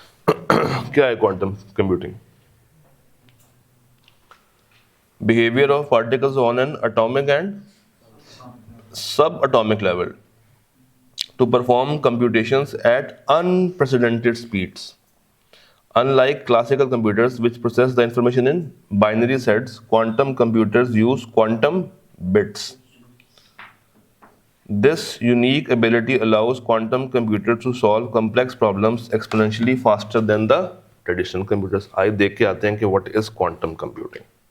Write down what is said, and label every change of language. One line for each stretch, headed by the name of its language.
Hindi: क्या है quantum computing?
English: Behaviour of particles on an atomic and subatomic level to perform computations at unprecedented speeds. Unlike classical computers which process the information in binary sets, quantum computers use quantum bits. This unique ability allows quantum computers to solve complex problems exponentially faster than the traditional computers.
Hindi: आइए देख के आते हैं कि
English: what is quantum computing.